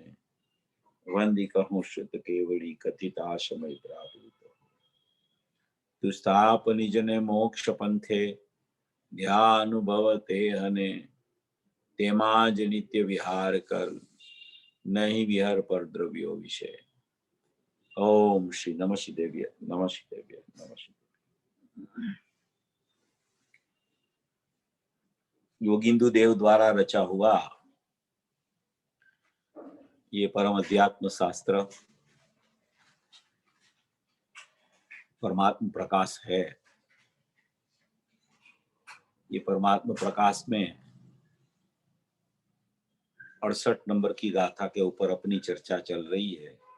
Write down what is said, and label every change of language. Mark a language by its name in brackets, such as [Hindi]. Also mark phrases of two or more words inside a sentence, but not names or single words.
[Gujarati] વંદી કહું શ્રુત કેવડી કથિત આશમય પ્રાપ્ત. તું સ્થાપ નિજ ને મોક્ષ પંથે. ધ્યા અનુભવ તે હને. તેમાં જ નિત્ય વિહાર કર. નહીં વિહાર પર દ્રવ્યો વિશે. [Sanskrit] ओम श्री नमः शिदेव्य नमः शिदेव्य नमः शिदेव्य। [Hindi] योगिंदु देव द्वारा रचा हुआ ये परम अध्यात्म शास्त्र परमात्म प्रकाश है। ये परमात्म प्रकाश में 68 नंबर की गाथा के ऊपर अपनी चर्चा चल रही है।